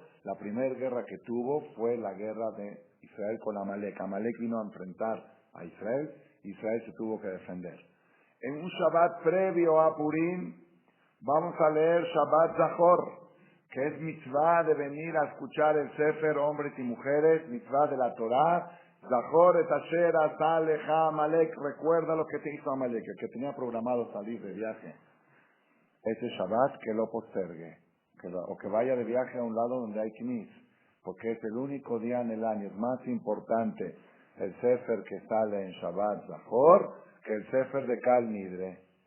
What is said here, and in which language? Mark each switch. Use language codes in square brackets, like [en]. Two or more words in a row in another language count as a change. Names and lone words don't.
[es] La primera guerra que tuvo fue la guerra de Israel con Amalek. Amalek vino a enfrentar a Israel, Israel se tuvo que defender. En un Shabbat previo a Purim, vamos a leer Shabbat Zachor, que es mitzvah de venir a escuchar el Sefer, hombres y mujeres, mitzvah de la Torah, [he] זכור את אשר עשה לך עמלק. [es] Recuerda lo que te hizo Amalek, el que tenía programado salir de viaje. Ese Shabbat que lo postergue, o que vaya de viaje a un lado donde hay knis, porque es el único día en el año. Es más importante el Sefer que sale en Shabbat Zahor que el Sefer de Kal Nidre.